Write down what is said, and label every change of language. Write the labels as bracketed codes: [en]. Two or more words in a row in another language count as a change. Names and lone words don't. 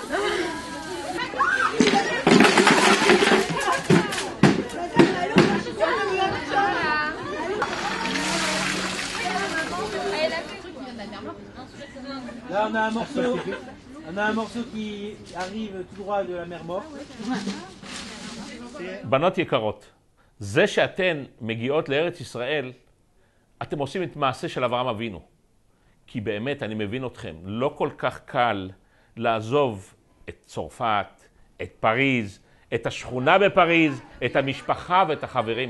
[fr] Là, on a un morceau qui arrive tout droit de la mer Morte. [he] בנות יקרות, זה שאתן מגיעות לארץ ישראל, אתם עושים את מעשה של אברהם אבינו. כי באמת, אני מבין אתכם, לא כל כך קל לעזוב את צרפת, את פריז, את השכונה בפריז, את המשפחה ואת החברים.